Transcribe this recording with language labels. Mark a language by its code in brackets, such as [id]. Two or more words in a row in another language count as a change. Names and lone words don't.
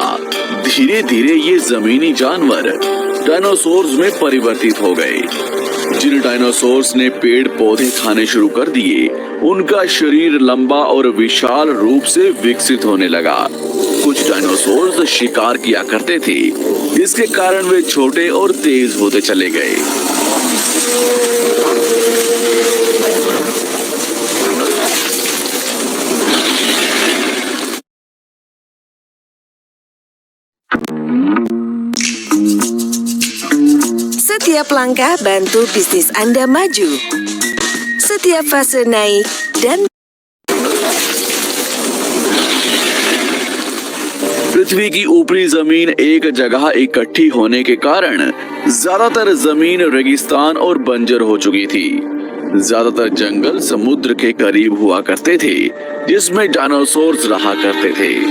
[hi] धीरे धीरे ये जमीनी जानवर डायनासोर्स में परिवर्तित हो गए। जिन डायनासोर्स ने पेड़ पौधे खाने शुरू कर दिए, उनका शरीर लंबा और विशाल रूप से विकसित होने लगा। कुछ डायनासोर्स शिकार किया करते थे, जिसके कारण वे छोटे और तेज होते चले गए। [id] Setiap langkah bantu bisnis Anda maju. Setiap fase naik dan [hi] पृथ्वी की ऊपरी जमीन एक जगह इकट्ठी होने के कारण ज्यादातर जमीन रेगिस्तान और बंजर हो चुकी थी। ज्यादातर जंगल समुद्र के करीब हुआ करते थे, जिसमें डायनासोर्स रहा करते थे।